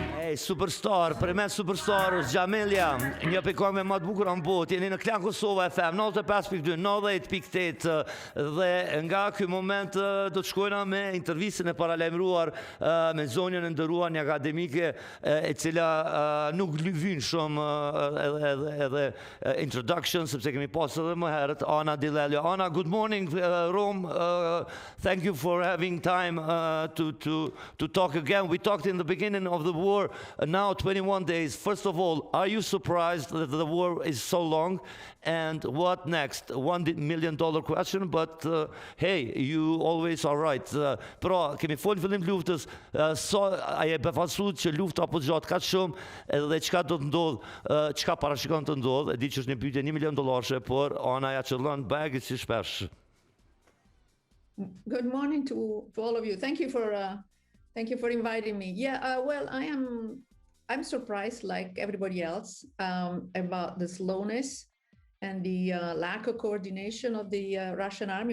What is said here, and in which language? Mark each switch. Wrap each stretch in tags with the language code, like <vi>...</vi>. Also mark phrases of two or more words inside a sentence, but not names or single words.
<sq>Superstar, për me superstar është Gjamelja, një pikon me më të bukur në botë, jeni në Klan Kosova FM, 95.2, 90.8 dhe nga ky moment do të shkojna me intervistën e paralajmëruar me zonjën e nderuar një akademike e cila nuk lyvyn shumë edhe introduction, sepse kemi pasur edhe më herët, Anna Di Lellio.</sq> <en>Anna, good morning, Rome. Thank you for having time to talk again. We talked in the beginning of the war, now 21 days. First of all, are you surprised that the war is so long? And what next? $1 million question, but hey, you always are right.</en> <sq>Pra, kemi folë fillim luftës, a je befasuar që lufta po zgjat kaq shumë dhe çka do të ndodh, çka parashikon të ndodh, e di që është një pyetje $1 million, por Ana ja çellon bagit si shpesh.</sq> <en>Good morning to all of you. Thank you for inviting me. Yeah, well, I'm surprised, like everybody else, about the slowness and the lack of coordination of the Russian army.</en>